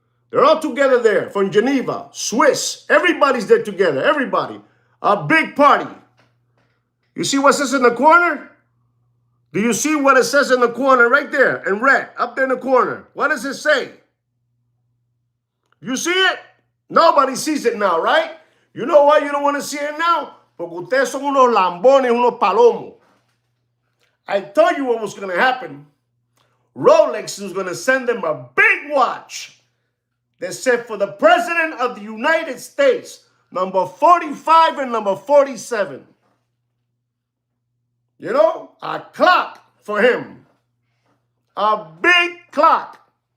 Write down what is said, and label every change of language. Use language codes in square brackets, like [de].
[en] They're all together there from Geneva, Swiss. Everybody's there together, everybody. A big party. You see what it says in the corner? Do you see what it says in the corner right there in red, up there in the corner? What does it say? You see it? Nobody sees it now, right? You know why you don't want to see it now? [es] Porque ustedes son unos lambones, unos palomos. [en] I told you what was going to happen. Rolex was going to send them a big watch. They said for the President of the United States, number 45 and number 47. You know, a clock for him. A big clock.